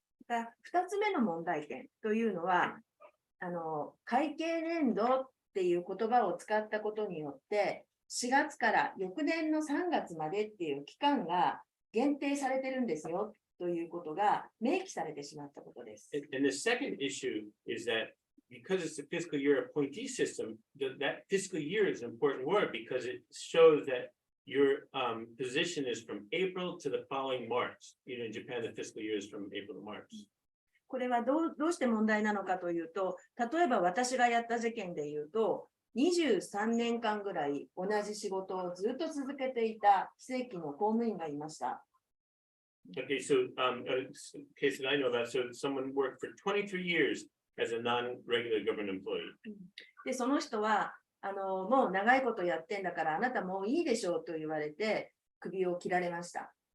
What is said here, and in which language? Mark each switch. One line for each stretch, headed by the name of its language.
Japanese: 2つ目の問題点というのは会計年度っていう言葉を使ったことによって4月から翌年の3月までっていう期間が限定されてるんですよとということが明記されてしまったことです。
English: And the second issue is that because it's a fiscal year appointee system, that fiscal year is an important word because it shows that your position is from April to the following March. You know, in Japan, the fiscal year is from April to March.
Japanese: これはどうして問題なのかというと、例えば私がやった事件でいうと、23年間ぐらい同じ仕事をずっと続けていた非正規の公務員がいました。
English: Okay, so a case that I know about, so someone worked for 23 years as a non-regular government employee.
Japanese: で、その人は、もう長いことやってんだから、あなたもういいでしょうと言われて、首を切られました。